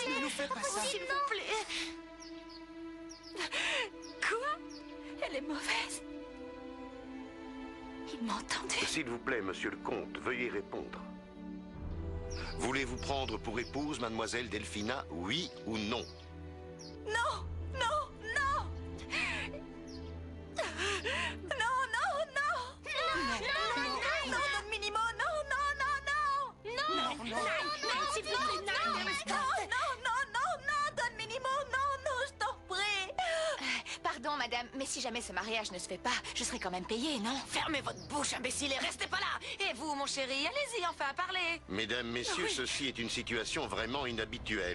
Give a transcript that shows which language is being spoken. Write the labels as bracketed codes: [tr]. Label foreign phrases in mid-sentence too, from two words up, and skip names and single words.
[fr] ne nous faites pas ça. S'il vous plaît. Quoi? Elle est mauvaise? Il m'a entendu. S'il vous plaît, monsieur le comte, veuillez répondre. Voulez-vous prendre pour épouse mademoiselle Delphina, oui ou non? Non, non, non. Non, non, non. Non, Don Minimo, non, non, non, non. Non, s'il vous plaît, Non, Don Minimo, non, je t'en prie. Pardon, madame, mais si jamais ce mariage ne se fait pas, je serai quand même payée, non? Fermez votre bouche, imbécile, et restez pas là. Et vous, mon chéri, allez-y, enfin, parlez. Mesdames, messieurs, Oui. ceci est une situation vraiment inhabituelle.